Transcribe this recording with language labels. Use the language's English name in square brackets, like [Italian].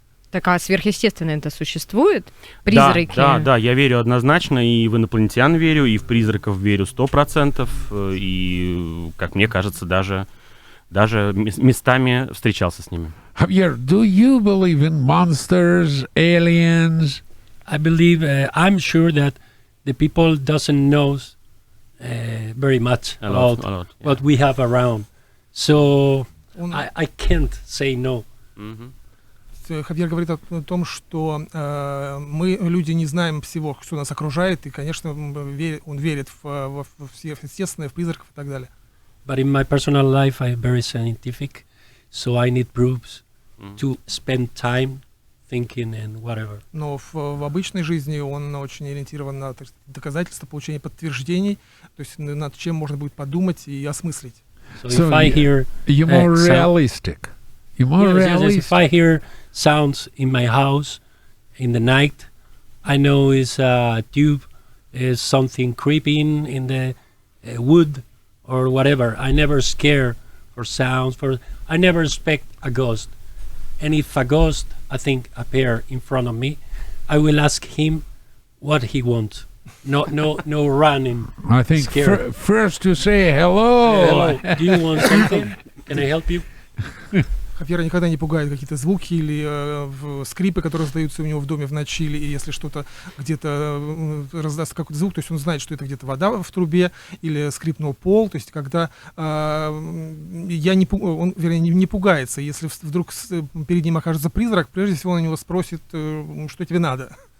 [Russian] Так, а сверхъестественное это существует? Призраки? Да, я верю однозначно, и в инопланетян верю, и в призраков верю 100%, и, как мне кажется, даже местами встречался с ними. [English] Javier, do you believe in monsters, aliens? I believe, I'm sure that the people doesn't know very much A lot, about yeah. what we have around. So I can't say no. [Russian] Хавьер говорит о том, что мы, люди, не знаем всего, что нас окружает, и, конечно, он верит в сверхъестественное, в призраков и так далее. [English] But in my personal life, I'm very scientific, so I need proofs to spend time thinking and whatever. [Russian] Но в обычной жизни он очень ориентирован на доказательства, получение подтверждений, то есть над чем можно будет подумать и осмыслить. [English] So if I hear You're more realistic. You're more realistic. if I hear sounds in my house in the night, I know it's a tube, is something creeping in the wood or whatever. I never scare for sounds. I never expect a ghost. And if a ghost, I think, appear in front of me, I will ask him what he wants. No running. I think first to say hello. Hello. Do you want something? Can I help you? [Russian] Хавьера никогда не пугает какие-то звуки или скрипы, которые раздаются у него в доме в ночи, или если что-то где-то раздастся какой-то звук, то есть он знает, что это где-то вода в трубе или скрипнул пол, то есть когда он не пугается, если вдруг перед ним окажется призрак, прежде всего он у него спросит, что тебе надо.